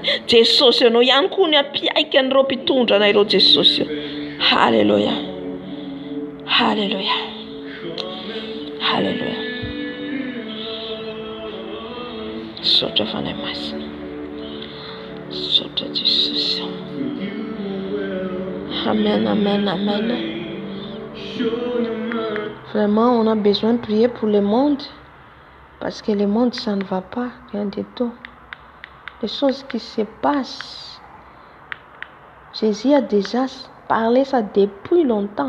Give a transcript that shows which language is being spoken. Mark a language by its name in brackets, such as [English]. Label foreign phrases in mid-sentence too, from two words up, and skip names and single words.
[Malagasy] Jesosy ianao ihany koa ny ampiaika ny mpitondra anay ireo Jesosy. Halleluja, halleluja, halleluja. Saotra fanahy masina, saotra Jesosy. Amen, amen, amen. [French] Vraiment, on a besoin de prier pour le monde, parce que le monde, ça ne va pas, rien du tout. Les choses qui se passent, Jésus a déjà parlé ça depuis longtemps.